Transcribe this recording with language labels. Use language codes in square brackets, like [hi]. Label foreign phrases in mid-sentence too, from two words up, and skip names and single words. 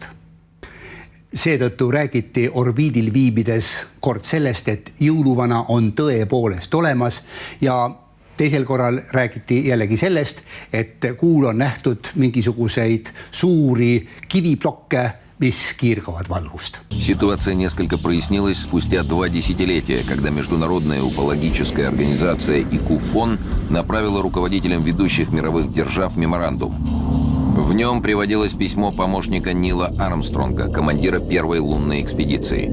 [et] Seetõttu räägiti orbiidil viibides kord sellest, et jõuluvana on tõepoolest olemas ja teisel korral räägiti jällegi sellest, et kuul on nähtud mingisuguseid suuri kiviplokke, mis kiirgavad valgust. [ru] Ситуация несколько прояснилась спустя 2 десятилетия, когда Международная уфологическая организация ИКУФОН направила руководителям ведущих мировых держав меморандум. В нем приводилось письмо помощника Нила Армстронга, командира первой лунной экспедиции.